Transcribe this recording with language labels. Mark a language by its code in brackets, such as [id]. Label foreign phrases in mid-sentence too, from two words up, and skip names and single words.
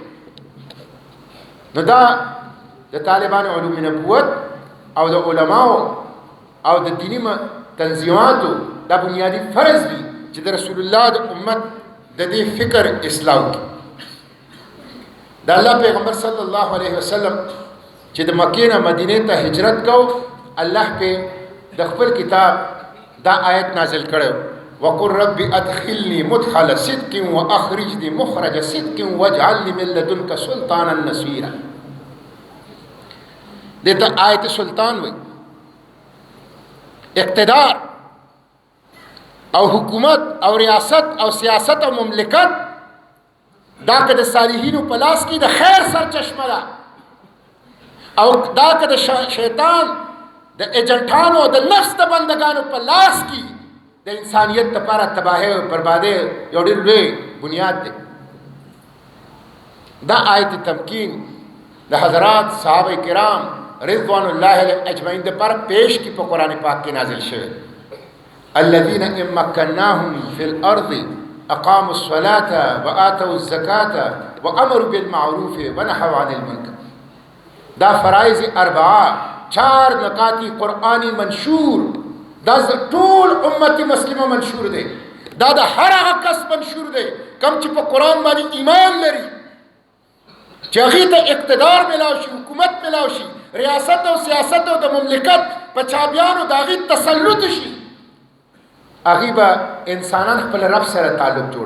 [ps] نو دا د طالبانو علوم نبوت او د علماو او د دینی تنظیماتو دا بنیادی فرض دی چې د رسول الله د امت د دې فکر اصلاح وکړي. د الله پیغمبر [ar] صلی الله علیه وسلم [ps] چې د مکې نه مدینې ته هجرت کو، الله په د خپل کتاب دا آیت نازل کړو، [ar] وقل رب ادخلني مدخل صدق واخرجني مخرج صدق واجعل لي من لدنك سلطانا نصيرا. [ps] دته آیت سلطان وي، اقتدار او حکومت او ریاست او سیاست او مملکت دا که د صالحینو په لاس کې د خیر سرچشمه ده، او دا که د شیطان د ایجنټانو د نفس د بندگانو په لاس کې د انسانیت لپاره تباهی او بربادی یو ډېر لوی بنیاد دی. دا آیت تمکین د حضرات صحابه کرام [ar] رضوان الله علیهم اجمعین [ps] د پر پیش کی په قرآن پاک کې نازل شوی. [ar] الذين إن مكناهم في الأرض أقاموا الصلاة وآتوا الزكاة وأمروا بالمعروف ونهوا عن المنكر. [ps] دا فرائض اربعه 4 نکاتی قرآنی منشور، دا ټول امت مسلمه منشور دی، دا د هر هغه کس منشور دی کم چې په قرآن باندې ایمان لري، چې هغې ته اقتدار ملاو شي، حکومت ملاو شي، ریاست او سیاست او د مملکت په چابیانو د هغې تسلط شي، هغې به انسانان خپل رب سره تعلق جوړوي.